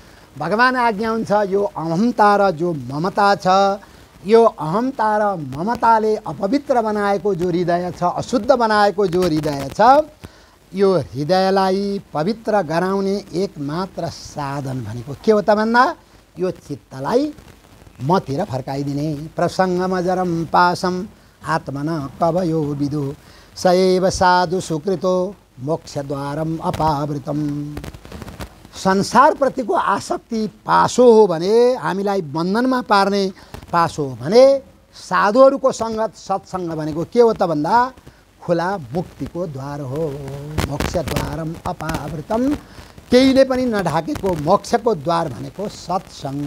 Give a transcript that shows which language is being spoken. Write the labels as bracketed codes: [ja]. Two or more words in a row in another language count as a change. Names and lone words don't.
[ne] भगवान् आज्ञा हुन्छ यो अहमता र जो ममता छ यो अहमता र ममताले अपवित्र बनाएको जो हृदय छ, अशुद्ध बनाएको जो हृदय छ, यो हृदयलाई पवित्र गराउने एकमात्र साधन भनेको के हो त भन्दा यो चित्तलाई मतिर फर्काइदिने। [sa] प्रसङ्गमजरम पासम आत्मना कवयो विदु सएव साधु सुकृतो मोक्षद्वारम अपावृतम। [ne] संसारप्रतिको आसक्ति पासो हो भने, हामीलाई बन्धनमा पार्ने पासो हो भने, साधुहरूको सङ्गत सत्सङ्ग भनेको के हो त भन्दा खुला मुक्तिको द्वार हो। [sa] मोक्षद्वारम अपावृतम, [ne] केहीले पनि नढाकेको मोक्षको द्वार भनेको सत्सङ्ग।